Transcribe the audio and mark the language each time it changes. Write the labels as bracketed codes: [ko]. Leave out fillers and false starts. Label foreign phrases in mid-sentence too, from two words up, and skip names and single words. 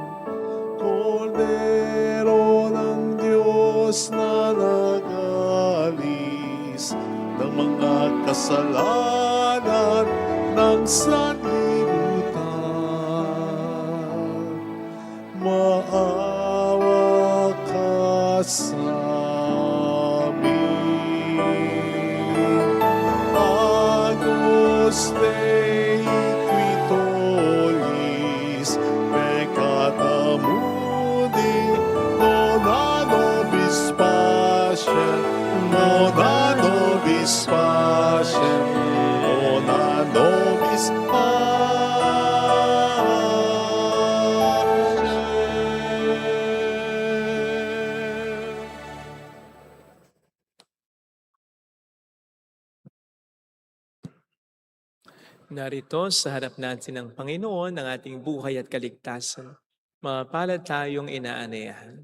[tl] Kordero ng Diyos na nag-alis ng mga kasalanan ng sanlibutan, maawa ka sa amin. [la] Agnus Dei qui tollis peccata mundi, nona nobis pacem, nona nobis pacem, nona nobis pacem. [tl] Narito sa harap natin ng Panginoon ang ating buhay at kaligtasan. Mapalad tayong inaanayahan.